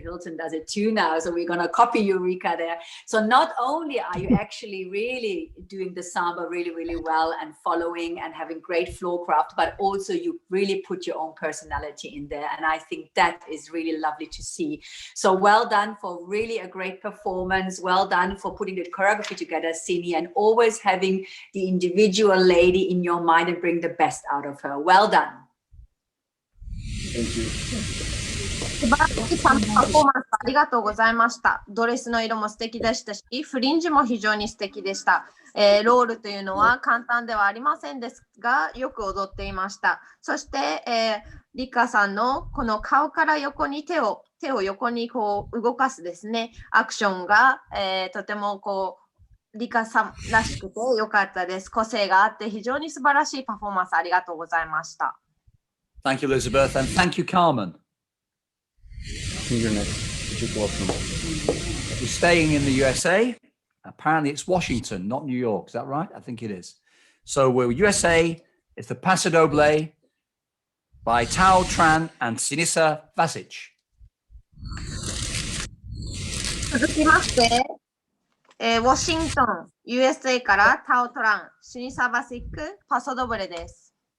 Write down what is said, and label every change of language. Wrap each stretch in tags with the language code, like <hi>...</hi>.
<en>Hilton does it too now. So we're going to copy you, Rika, there. So not only are you actually really doing the samba really, really well and following and having great floor craft, but also you really put your own personality in there. And I think that is really lovely to see. So well done for really a great performance. Well done for putting the choreography together, Sini, and always having the individual lady in your mind and bring the best out of her. Well done.</en> <ja>素晴らしいサンバパフォーマンスありがとうございました。ドレスの色も素敵でしたし、フリンジも非常に素敵でした。ロールというのは簡単ではありませんですが、よく踊っていました。そして、リカさんのこの顔から横に手を横にこう動かすですね、アクションが、とてもこうリカさんらしくてよかったです。個性があって非常に素晴らしいパフォーマンスありがとうございました。</ja> <en>Thank you, Elizabeth, and thank you, Carmen. You're welcome. We're staying in the USA. Apparently, it's Washington, not New York. Is that right? I think it is. So we're USA. It's the Paso Doble by Tao Tran and Sinisa Vasic.</en> <ja>続きまして、ウォシントン、USA からタオトラン、シニサバシック、パソドブレです。</ja>